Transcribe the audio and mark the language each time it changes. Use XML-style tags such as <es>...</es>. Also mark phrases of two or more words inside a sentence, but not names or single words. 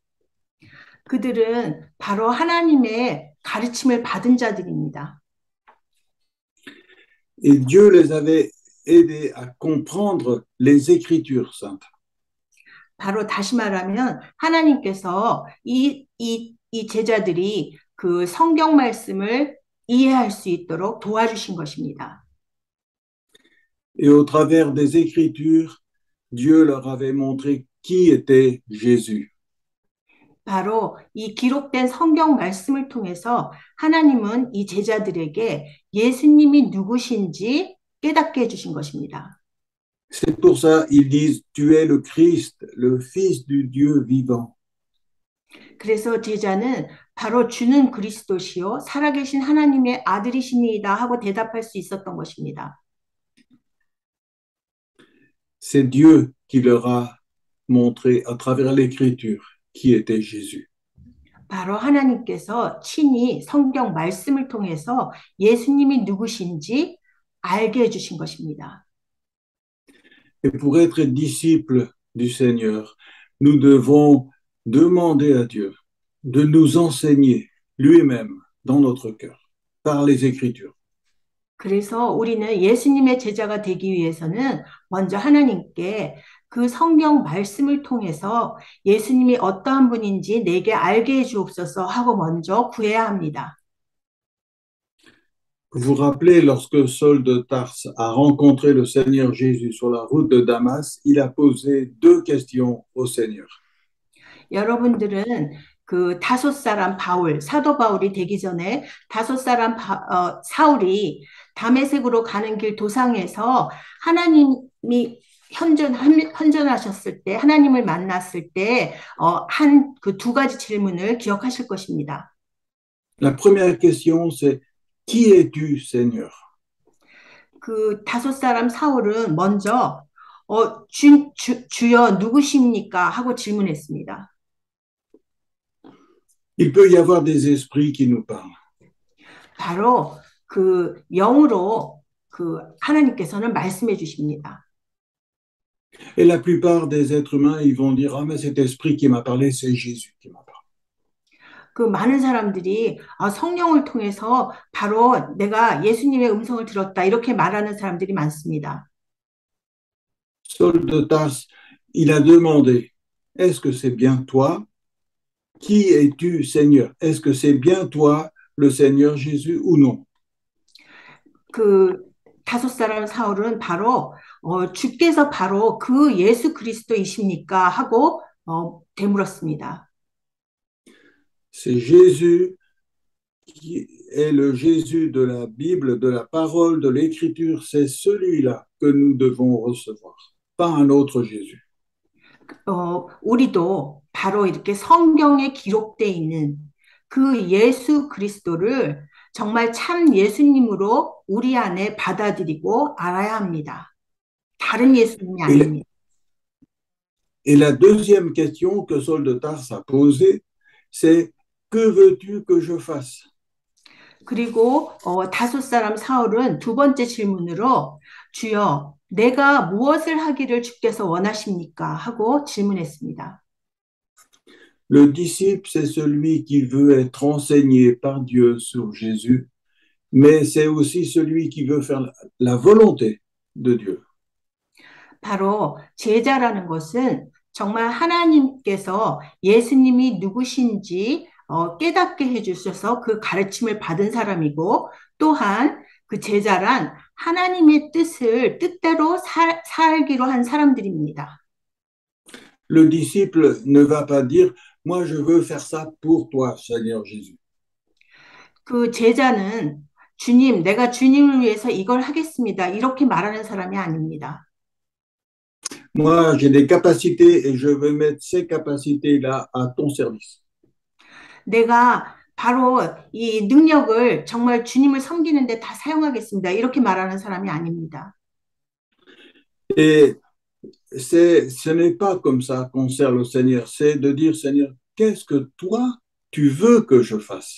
<ko>그들은 바로 하나님의 가르침을 받은 자들입니다.</ko> <fr>Et Dieu les avait aidés à comprendre les Écritures saintes.</fr> <ko>바로 다시 말하면 하나님께서 이 제자들이 그 성경 말씀을 이해할 수 있도록 도와주신 것입니다.</ko> <fr>Et au travers des Écritures, Dieu leur avait montré qui était Jésus.</fr> <ko>바로 이 기록된 성경 말씀을 통해서 하나님은 이 제자들에게 예수님이 누구신지 깨닫게 해주신 것입니다.</ko> <fr>C'est pour ça ils disent, tu es le Christ, le Fils du Dieu vivant.</fr> <ko>그래서 제자는 바로 주는 그리스도시요 살아계신 하나님의 아들이시니이다 하고 대답할 수 있었던 것입니다.</ko> <fr>C'est Dieu qui leur a montré à travers l'Écriture qui était Jésus.</fr> <ko>바로 하나님께서 친히 성경 말씀을 통해서 예수님이 누구신지 알게 해주신 것입니다.</ko> <fr>Et pour être disciples du Seigneur, nous devons demander à Dieu de nous enseigner lui-même dans notre cœur, par les Écritures.</fr> <ko>그래서 우리는 예수님의 제자가 되기 위해서는 먼저 하나님께 그 성경 말씀을 통해서 예수님이 어떠한 분인지 내게 알게 해 주옵소서 하고 먼저 구해야 합니다.</ko> <fr>Vous vous rappelez, lorsque Saul de Tarse a rencontré le Seigneur Jésus sur la route de Damas, il a posé deux questions au Seigneur.</fr> <ko>여러분들은 그 다섯 사람 바울, 사도 바울이 되기 전에 다섯 사람 사울이 다메섹으로 가는 길 도상에서 하나님이 현존하셨을 때, 하나님을 만났을 때, 한 그 두 가지 질문을 기억하실 것입니다.</ko> <fr>La première question, c'est qui es-tu, Seigneur?</fr> <ko>그 다섯 사람 사울은 먼저, 주여 누구십니까? 하고 질문했습니다.</ko> <fr>Il peut y avoir des esprits qui nous parlent.</fr> <ko>바로 그 영으로 그 하나님께서는 말씀해 주십니다.</ko> <fr>Et la plupart des êtres humains, ils vont dire, ah, mais cet esprit qui m'a parlé, c'est Jésus qui m'a parlé.</fr> <ko>그 많은 사람들이 성령을 통해서 바로 내가 예수님의 음성을 들었다 이렇게 말하는 사람들이 많습니다.</ko> <fr>Saul de Tarse, il a demandé, est-ce que c'est bien toi? Qui es-tu, Seigneur? Est-ce que c'est bien toi, le Seigneur Jésus, ou non?</fr> <ko>그 다섯 사람 사울은 바로 주께서 바로 그 예수 그리스도이십니까 하고 되물었습니다.</ko> <fr>C'est Jésus qui est le Jésus de la Bible, de la parole, de l'Écriture. C'est celui-là que nous devons recevoir, pas un autre Jésus.</fr> <ko>우리도 바로 이렇게 성경에 기록되어 있는 그 예수 그리스도를 정말 참 예수님으로 우리 안에 받아들이고 알아야 합니다. 다른 예수님이</ko> <fr>Et la,</fr> <ko>아닙니다.</ko> <fr>et la deuxième question que Saul de Tarse a posée, c'est que veux-tu que je fasse?</fr> <ko>그리고 다섯 사람 사울은 두 번째 질문으로 주여 내가 무엇을 하기를 주께서 원하십니까? 하고 질문했습니다.</ko> <fr>Le disciple, c'est celui qui veut être enseigné par Dieu sur Jésus, mais c'est aussi celui qui veut faire la volonté de Dieu.</fr> <ko>바로 제자라는 것은 정말 하나님께서 예수님이 누구신지 깨닫게 해주셔서 그 가르침을 받은 사람이고 또한 그 제자란 하나님의 뜻대로 살기로 한 사람들입니다.</ko> <fr>Le disciple ne va pas dire, moi je veux faire ça pour toi, Seigneur Jésus.</fr> <ko>그 제자는 주님, 내가 주님을 위해서 이걸 하겠습니다. 이렇게 말하는 사람이 아닙니다.</ko> <fr>Moi j'ai des capacités et je veux mettre ces capacités-là à ton service.</fr> <ko>내가 바로 이 능력을 정말 주님을 섬기는데 다 사용하겠습니다. 이렇게 말하는 사람이 아닙니다.</ko> <fr>Et ce n'est pas comme ça qu'on sert le Seigneur, c'est de dire, Seigneur, qu'est-ce que toi, tu veux que je fasse?</fr>